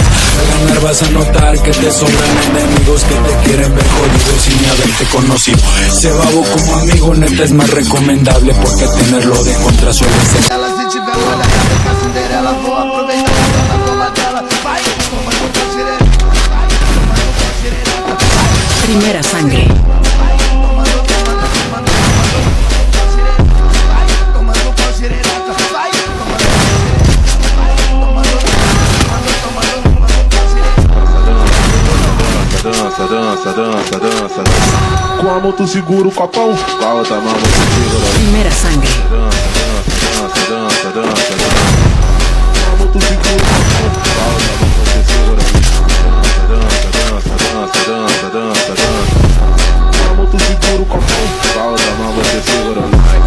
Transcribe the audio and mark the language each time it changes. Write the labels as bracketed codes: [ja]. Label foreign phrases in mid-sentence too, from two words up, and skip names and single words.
[es] Al ganar vas a notar que te sobran enemigos que te quieren ver jodido sin haberte conocido. Ese babo como amigo neta es más recomendable, porque tenerlo de contra suele ser. Primera sangre. [pt] Dança. Com a mão tu segura o copão, com a outra mão você segura. [es] Primera sangre. [pt] Dança. Com a mão tu segura o copão, com a outra mão você segura. Dança. Com a mão tu segura o copão, com a outra mão você segura.